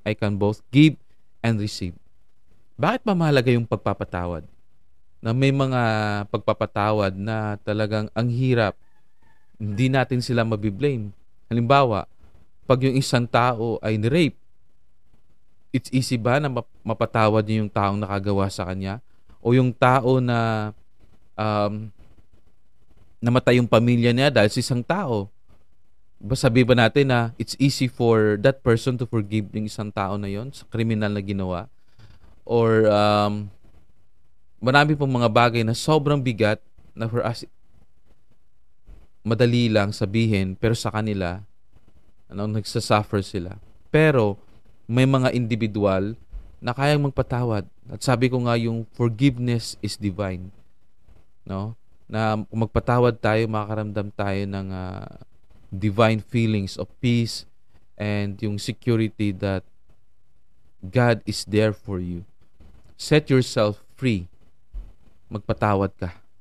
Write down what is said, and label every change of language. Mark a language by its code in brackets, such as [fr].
[en] I can both give and receive. [tl] Bakit ba mahalaga yung pagpapatawad? Na may mga pagpapatawad na talagang ang hirap, hindi natin sila mabiblame. Halimbawa, pag yung isang tao ay ni-rape, [en] it's easy [tl] ba na mapatawad niyo yung taong nakagawa sa kanya? O yung tao na namatay yung pamilya niya dahil sa isang tao? Sabi ba natin na [en] it's easy for that person to forgive [tl] yung isang tao na yon sa kriminal na ginawa? Or marami pong mga bagay na sobrang bigat na [en] for us [tl] madali lang sabihin, pero sa kanila nagsasuffer sila. Pero may mga individual na kayang magpatawad. At sabi ko nga, yung [en] forgiveness is divine. [tl] No? Na kung magpatawad tayo, makakaramdam tayo ng [en] divine feelings of peace [tl] and yung [en] security that God is there for you. Set yourself free. [tl] Magpatawad ka.